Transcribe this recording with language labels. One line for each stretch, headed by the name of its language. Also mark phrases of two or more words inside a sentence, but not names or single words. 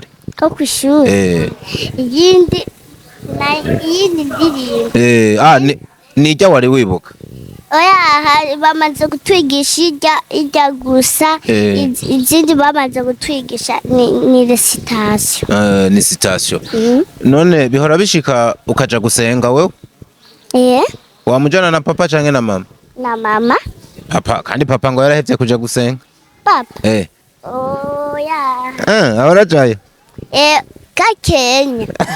Rundi: ko kwishuri iyindi ndirimbo nijya wari wibuka oya bamaze gutwigisha ijya gusa izindi bamaze gutwigisha ni recitation ni citation none bihora bishika ukaja gusenga wewe wamujana na papa canke na mama na mama papa kandi papa ngo yarahevye kuja gusenga papa oya ahora jayo Kenya